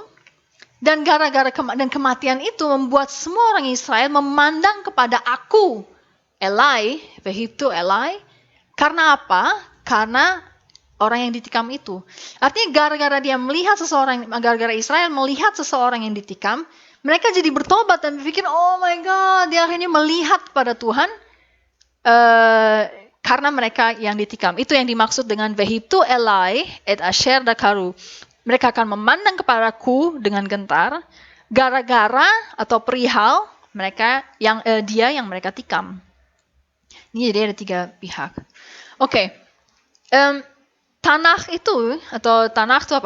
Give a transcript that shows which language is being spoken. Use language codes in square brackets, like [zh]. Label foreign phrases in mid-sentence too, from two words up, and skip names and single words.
[id] Dan gara-gara kematian itu membuat semua orang Israel memandang kepada aku, [he] אלי והביטו אלי. [id] Karena apa? Karena orang yang ditikam itu. Artinya gara-gara Israel melihat seseorang yang ditikam, mereka jadi bertobat dan berpikir, [en] oh my God, [id] dia akhirnya melihat pada Tuhan. Karena mereka yang ditikam. Itu yang dimaksud dengan [he] והביטו אלי את אשר דקרו. [id] Mereka akan memandang kepadaku dengan gentar gara-gara atau perihal mereka dia yang mereka tikam. Ini jadi ada tiga pihak. Oke. Tanakh itu apa?